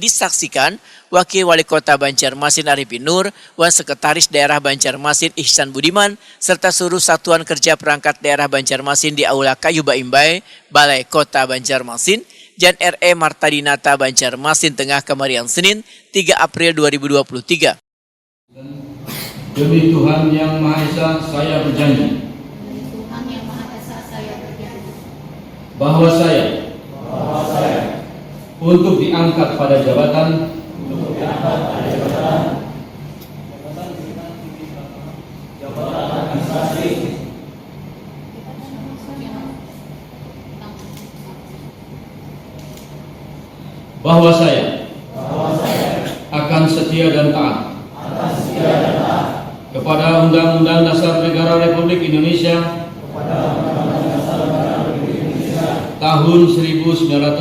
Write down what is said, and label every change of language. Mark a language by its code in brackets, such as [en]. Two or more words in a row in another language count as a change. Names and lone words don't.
[id] Disaksikan Wakil Wali Kota Banjarmasin Arifin Nur, Wan Sekretaris Daerah Banjarmasin Ihsan Budiman, serta seluruh satuan kerja perangkat daerah Banjarmasin di Aula Kayu Baimbai, Balai Kota Banjarmasin, Jan R.E. Martadinata Banjarmasin Tengah, Kamarian, Senin 3 April 2023. Demi Tuhan Yang Maha Esa, saya berjanji bahwa saya untuk diangkat pada jabatan administrasi bahwa saya akan setia dan taat kepada Undang-Undang Dasar Negara Republik Indonesia tahun 1945.